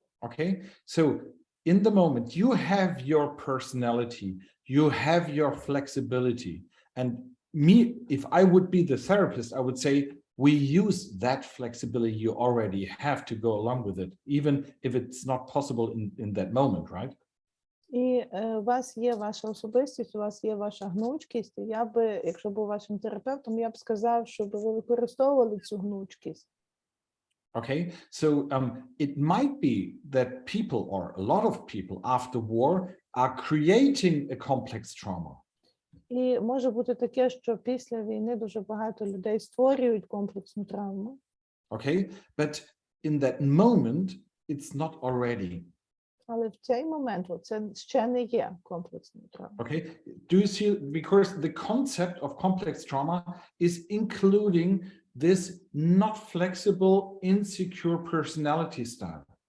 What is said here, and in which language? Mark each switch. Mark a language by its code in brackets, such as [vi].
[en] Okay, so in the moment you have your personality, you have your flexibility, and me, if I would be the therapist, I would say we use that flexibility you already have to go along with it, even if it's not possible in that moment, right? [uk] І у вас є ваша особистість, у вас є ваша гнучкість, і я би, якщо був вашим терапевтом, я б сказав, щоб ви використовували цю гнучкість. [en] Okay, so it might be that people, or a lot of people after war, are creating a complex trauma. [uk] І може бути таке, що після війни дуже багато людей створюють комплексну травму. [en] Okay, but in that moment, it's not already. [uk] Але в цей момент це ще не є комплексною травмою. [en] Okay, do you see, because the concept of complex trauma is including this not flexible, insecure personality style.